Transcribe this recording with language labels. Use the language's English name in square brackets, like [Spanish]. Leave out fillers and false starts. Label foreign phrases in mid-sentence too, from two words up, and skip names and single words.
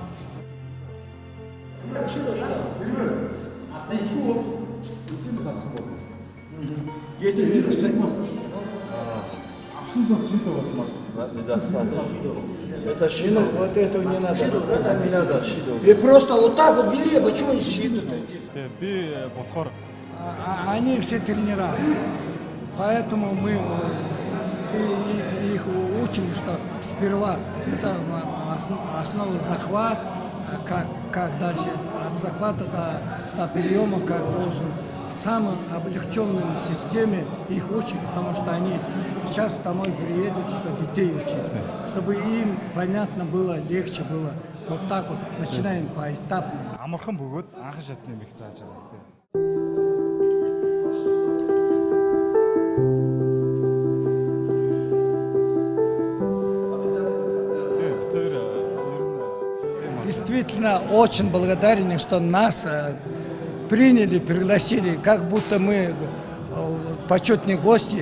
[Russian] Если не достаточно. Это Ну, вот этого не надо. Это не надо. И просто вот так вот бери, почему щит здесь? [Mongolian] Би болохоор [Russian] Они все тренера. Поэтому мы их учим, что сперва это основа захват, как дальше от захвата до приема, как должен. В самой облегченной системе их учат, потому что они сейчас домой приедут, что детей учат. Чтобы им понятно было, легче было. Вот так вот начинаем поэтапно. [Mongolian] амархан бөгөөд анх шатны мэг зааж байгаа тийм. [Russian] Действительно очень благодарен, что нас приняли, пригласили, как будто мы почетные гости.